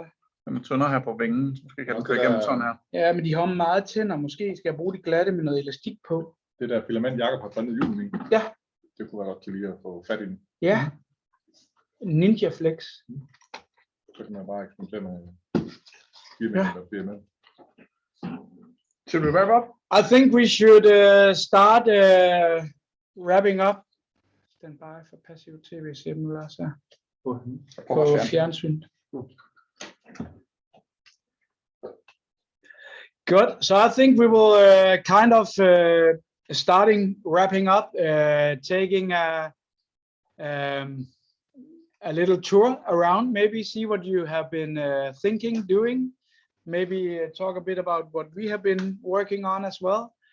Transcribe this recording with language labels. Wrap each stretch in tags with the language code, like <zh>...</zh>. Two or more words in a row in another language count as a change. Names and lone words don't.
<da>Den er tyndere her på vingen, så måske kan den køre igennem sådan her. Ja, men de har meget tænder. Måske skal jeg bruge de glatte med noget elastik på. Det der filament, Jacob har printet julen i. Ja. Det kunne være godt til lige at få fat i den. Ja. Ninja Flex. Så kan man bare eksperimentere med 4 meter, der bliver med.</da> <en>Should we wrap up? I think we should start wrapping up. Stand by for</en> <da>passiv tv, ser dem også på fjernsyn.</da> <en>Good. So I think we will kind of wrapping up, taking a little tour around, maybe see what you have been thinking, doing, maybe talk a bit about what we have been working on as well.</en>